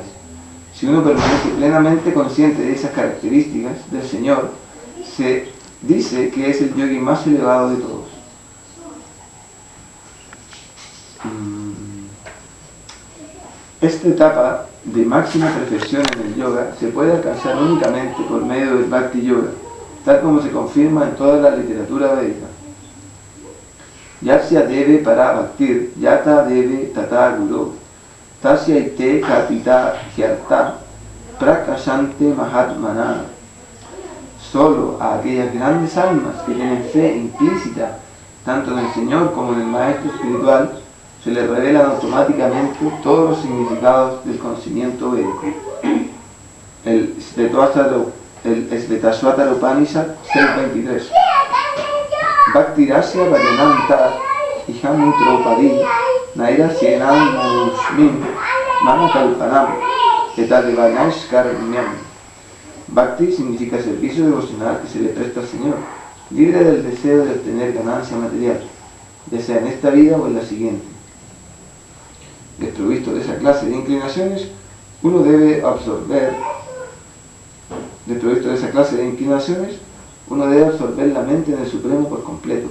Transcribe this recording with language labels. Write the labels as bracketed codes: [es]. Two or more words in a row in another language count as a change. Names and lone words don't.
[es] Si uno permanece plenamente consciente de esas características del Señor, se dice que es el yogi más elevado de todos. Esta etapa de máxima perfección en el yoga se puede alcanzar únicamente por medio del Bhakti Yoga, tal como se confirma en toda la literatura védica. [sa] Yasya deve para bhaktir, yata deve tata guru, tasya ite kapita hyarta, prakashante mahatmana. [es] Solo a aquellas grandes almas que tienen fe implícita, tanto en el Señor como en el Maestro Espiritual, se les revelan automáticamente todos los significados del conocimiento védico. El Svetasvatara Upanishad 6.23. [sa] Bhaktirasya Vajananta Ihamutropadi Naira Sienam Manusmin Manakalpanam Etadevanaishkarmyam. [es] Bhakti significa servicio devocional que se le presta al Señor, libre del deseo de obtener ganancia material, ya sea en esta vida o en la siguiente. Desprovisto de esa clase de inclinaciones, uno debe absorber la mente en el Supremo por completo.